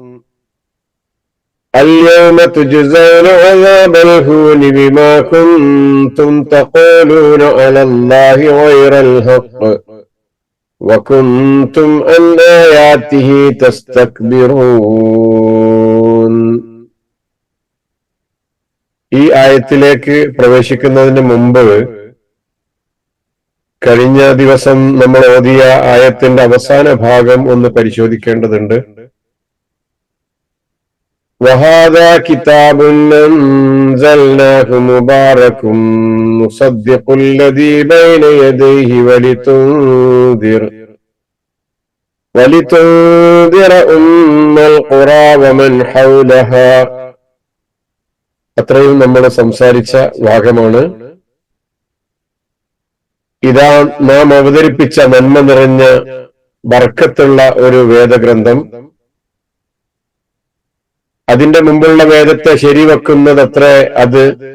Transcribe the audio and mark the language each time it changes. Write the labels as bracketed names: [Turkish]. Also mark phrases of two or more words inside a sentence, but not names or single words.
[Arabic] اليوم تجزون عذاب الهون بما كنتم تقولون على الله غير الحق وكنتم عن آياته تستكبرون. [Malayalam] ഈ ആയത്തിലേക്ക് പ്രവേശിക്കുന്നതിന് മുമ്പ് കഴിഞ്ഞ ദിവസം നമ്മൾ ഓതിയ ആയത്തിന്റെ അവസാന ഭാഗം ഒന്ന് പരിശോധിക്കേണ്ടതുണ്ട്. [Arabic] وهذا كتاب أنزلناه مبارك مصدق الذي بين يديه ولتنذر أم القرى ومن حولها. [Malayalam] അത്രയും നമ്മൾ സംസാരിച്ച ഭാഗമാണ്. ഇതാ നാം അവതരിപ്പിച്ച നന്മ നിറഞ്ഞ ബർക്കത്തുള്ള ഒരു വേദഗ്രന്ഥം. അതിന്റെ മുമ്പുള്ള വേദത്തെ ശരിവെക്കുന്നതത്രേ അത്.